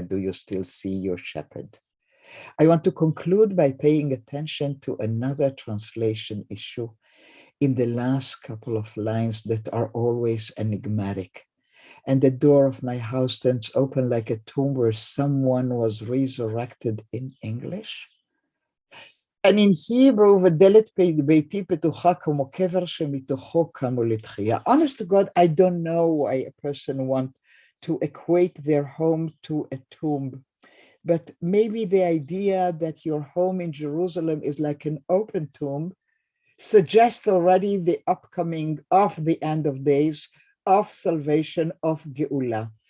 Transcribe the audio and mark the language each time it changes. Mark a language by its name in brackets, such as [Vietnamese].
[English] Do you still see your shepherd? I want to conclude by paying attention to another translation issue in the last couple of lines that are always enigmatic. And the door of my house stands open like a tomb where someone was resurrected in English. And in Hebrew, [Hebrew] ודלת ביתי פתוחה כמו קבר שמתוכו קמו לתחייה. [English] Honest to God, I don't know why a person wants to equate their home to a tomb. But maybe the idea that your home in Jerusalem is like an open tomb suggests already the upcoming of the end of days, of salvation, of Geula.